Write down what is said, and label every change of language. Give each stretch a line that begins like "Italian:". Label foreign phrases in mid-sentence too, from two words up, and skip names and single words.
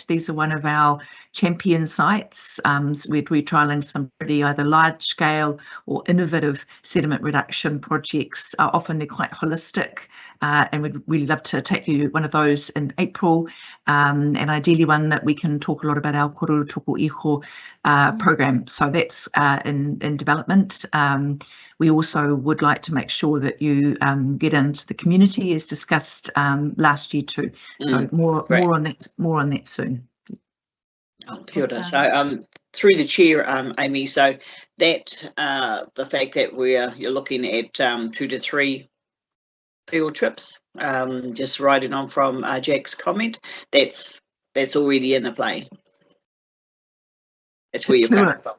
English: These are one of our champion sites. We're trialling some pretty either large scale or innovative sediment reduction projects. Often they're quite holistic, and we'd really love to take you to one of those in April, and ideally one that we can talk a lot about our kororo toko iho program. So that's in development. We also would like to make sure that you get into the community, as discussed last year too. So more on that soon.
Māori: Oh, kia ora.
English: So through the chair, Amy, so that the fact that you're looking at 2 to 3 field trips, just riding on from Jack's comment, that's already in the play. That's where you're coming from.